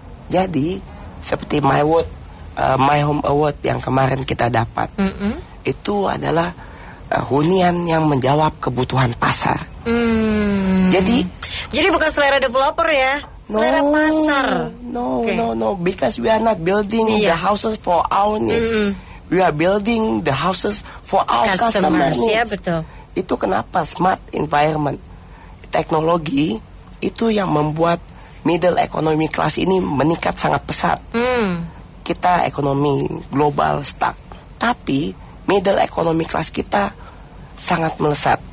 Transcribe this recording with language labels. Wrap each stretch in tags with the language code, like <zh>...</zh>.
<id>Jadi seperti My Home Award yang kemarin kita dapat, itu adalah hunian yang menjawab kebutuhan pasar. Jadi bukan selera developer ya, selera pasar.</id> <en>No, because we are not building the houses for our needs. We are building the houses for our customers needs.</en> <id>Ya, betul. Itu kenapa smart environment, teknologi itu yang membuat middle economy class ini meningkat sangat pesat. Kita ekonomi global stuck, tapi middle economy class kita sangat melesat.</id>